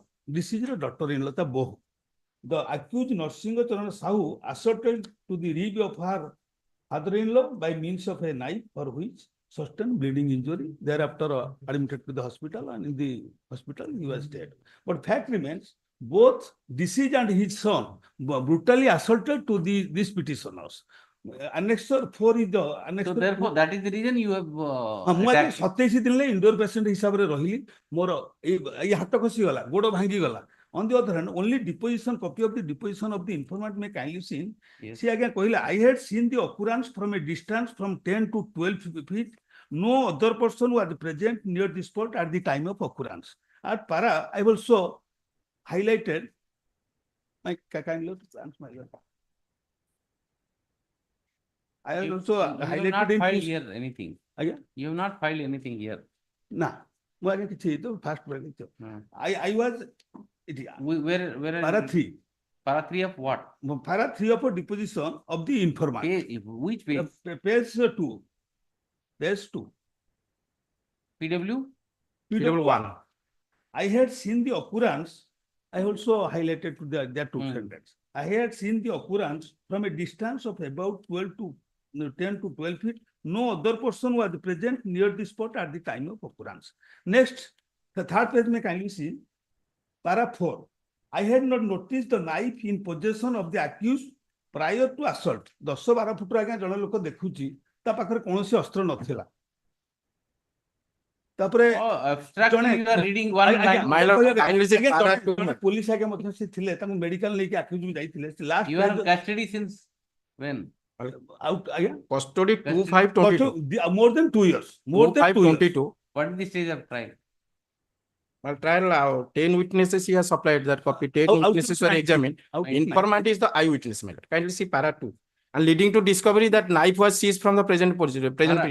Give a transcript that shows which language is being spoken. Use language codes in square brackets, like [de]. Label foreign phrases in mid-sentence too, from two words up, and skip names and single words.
[en] This is the daughter-in-law, the bohu. The accused Narsinga Charan Sahu asserted to the rib of her father-in-law by means of a knife, for which sustained bleeding injury. Thereafter admitted to the hospital, and in the hospital he was dead. But fact remains, both deceased and his son were brutally assaulted to these petitioners. Annexure 4 is the annexure. So therefore, that is the reason you have [or] ମୁଁ ଆଜି [en] attacked. [or] 27 ଦିନରେ [en] indoor patient [or] ହିସାବରେ ରହିଲି ମୋର ଏଇ ହାତ ଖସିଗଲା ଗୋଡ ଭାଙ୍ଗିଗଲା [en] on the other hand only deposition copy of the deposition of the informant may kindly seen Yes. see again କହିଲା I had seen the occurrence from a distance from 10 to 12 feet no other person was present near the spot at the time of occurrence at para I also highlighted my kind of my I have also You have not highlighted in filed two- here anything. Again? You have not filed anything here. [or] ନା ମୁଁ ଆଜ୍ଞା କିଛି ତ ଫାଷ୍ଟ Hmm. [en] I was ଏଠି Where are para you? 3 Para 3 of what? para 3 of a deposition of the informant. Which page? Page 2. Page 2. PW? PW1. I had seen the occurrence. I also highlighted to their two Hmm. sentences. I had seen the occurrence from a distance of about 12 to 10 to 12 feet. No other person was present near the spot at the time of occurrence. Next, the third page may kindly see. Para 4. I had not noticed the knife in possession of the accused prior to assault. [or] 10-12 ଫୁଟ ଆଜ୍ଞା ଜଣେ ଲୋକ ଦେଖୁଛି ତା ପାଖରେ କୌଣସି ଅସ୍ତ୍ର ନଥିଲା। ତାପରେ [en] Abstractly you are reading one line. My lord, kindly say para 2. [or] ପୋଲିସ ଆଜ୍ଞା ମଧ୍ୟ ସେ ଥିଲେ ତାଙ୍କୁ ମେଡିକାଲ ନେଇକି ଆକ୍ୟୁଜ ଯାଇଥିଲେ ଲାଷ୍ଟ [en] You are in custody since when? [or] ଆଉଟ ଆଜ୍ଞା [en] Custody 2522. more than 2 years more than 2 years 2522. What is the stage of trial? Well, trial 10 witnesses he has supplied that copy. 10 Out- out witnesses to were 90. examined. Out to Informant is the eyewitness, my lord. Kindly see para 2. And leading to discovery that knife was seized from the present